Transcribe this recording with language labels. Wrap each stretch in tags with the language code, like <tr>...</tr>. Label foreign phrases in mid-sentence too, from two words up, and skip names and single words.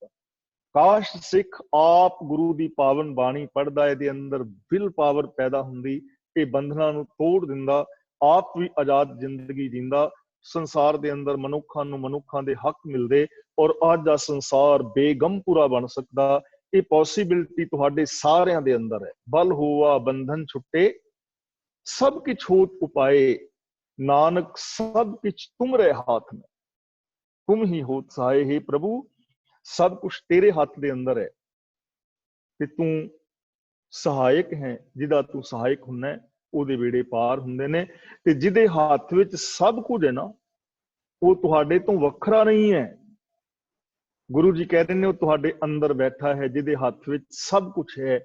<pa>ਕਾਸ਼ ਸਿੱਖ ਆਪ ਗੁਰੂ ਦੀ ਪਾਵਨ ਬਾਣੀ ਪੜ੍ਹਦਾ, ਇਹਦੇ ਅੰਦਰ ਵਿਲ ਪਾਵਰ ਪੈਦਾ ਹੁੰਦੀ, ਇਹ ਬੰਧਨਾਂ ਨੂੰ ਤੋੜ ਦਿੰਦਾ, ਆਪ ਵੀ ਆਜ਼ਾਦ ਜ਼ਿੰਦਗੀ ਜਿੰਦਾ, ਸੰਸਾਰ ਦੇ ਅੰਦਰ ਮਨੁੱਖਾਂ ਨੂੰ ਮਨੁੱਖਾਂ ਦੇ ਹੱਕ ਮਿਲਦੇ, ਔਰ ਅੱਜ ਦਾ ਸੰਸਾਰ ਬੇਗਮਪੁਰਾ ਬਣ ਸਕਦਾ। ਇਹ ਪੋਸੀਬਿਲਿਟੀ ਤੁਹਾਡੇ ਸਾਰਿਆਂ ਦੇ ਅੰਦਰ ਹੈ। ਬਲ ਹੋਵਾ ਬੰਧਨ ਛੁੱਟੇ ਸਭ ਕਿਛ ਹੋਤ ਉਪਾਏ, ਨਾਨਕ ਸਭ ਕਿਛ ਤੁਮਰੇ ਹਾਥ ਮੈਂ, ਤੁਮ ਹੀ ਹੋਤ ਸਹਾਇ। ਹੇ ਪ੍ਰਭੂ, ਸਬ ਕੁਛ ਤੇਰੇ ਹਥ ਦੇ ਅੰਦਰ ਹੈ ਤੇ ਤੂੰ ਸਹਾਇਕ ਹੈ। ਜਿਹਦਾ ਤੂੰ ਸਹਾਇਕ ਹੁੰਨਾ ਉਹਦੇ ਵੇੜੇ ਪਾਰ ਹੁੰਦੇ ਨੇ। ਤੇ ਜਿਹਦੇ ਹੱਥ ਵਿੱਚ ਸਭ ਕੁਝ ਹੈ ਨਾ, ਉਹ ਤੁਹਾਡੇ ਤੋਂ ਵੱਖਰਾ ਨਹੀਂ ਹੈ। ਗੁਰੂ ਜੀ ਕਹਿੰਦੇ ਨੇ ਉਹ ਤੁਹਾਡੇ ਅੰਦਰ ਬੈਠਾ ਹੈ, ਜਿਹਦੇ ਹੱਥ ਵਿੱਚ ਸਭ ਕੁਝ ਹੈ।</pa>